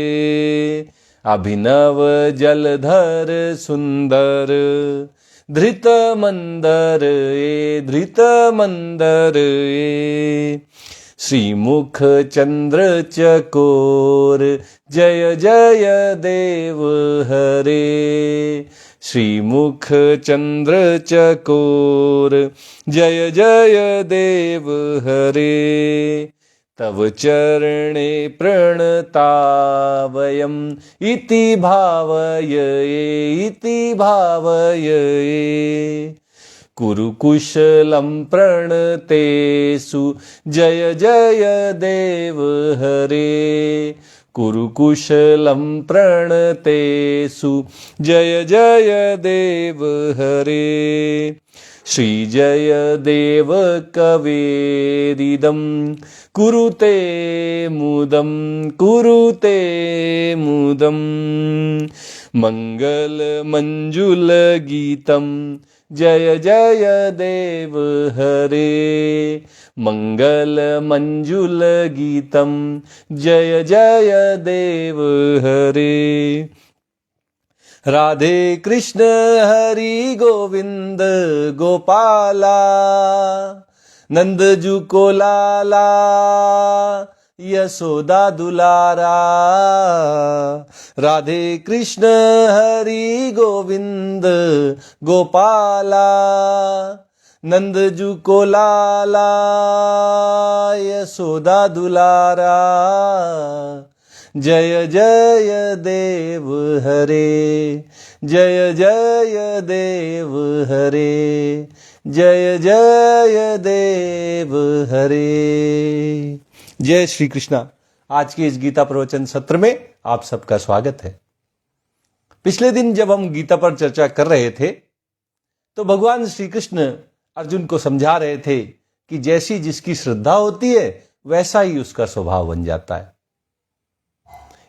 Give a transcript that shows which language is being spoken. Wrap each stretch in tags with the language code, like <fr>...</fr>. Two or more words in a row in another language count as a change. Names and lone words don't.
<sa>अभिनव जलधर सुंदर धृत मंदर धृत मंदर श्रीमुख चंद्र चकोर जय जय देव हरे। श्रीमुख चंद्र चकोर जय जय देव हरे। तव चरणे प्रणतावयम् इति भावय कुरु कुशलं प्रणतेषु जय जय देव हरे। कुरु कुशलं प्रणतेषु जय जय देव हरे। श्री जय देव कवेरिदं कुरुते मुदं कुरुते मुदं मंगल मंजुल गीतं जय जय देव हरे। मंगल मंजुल गीतं जय जय देव हरे।</sa> <bra>राधे कृष्ण हरि गोविंद गोपाला नंदजू को लाला यशोदा दुलारा। राधे कृष्ण हरि गोविंद गोपाला नंदजू को लाला यशोदा दुलारा।</bra> <sa>जय जय देव हरे जय जय देव हरे जय जय देव हरे।</sa> <hi>जय श्री कृष्णा। आज के इस गीता प्रवचन सत्र में आप सबका स्वागत है। पिछले दिन जब हम गीता पर चर्चा कर रहे थे तो भगवान श्री कृष्ण अर्जुन को समझा रहे थे कि जैसी जिसकी श्रद्धा होती है वैसा ही उसका स्वभाव बन जाता है।</hi>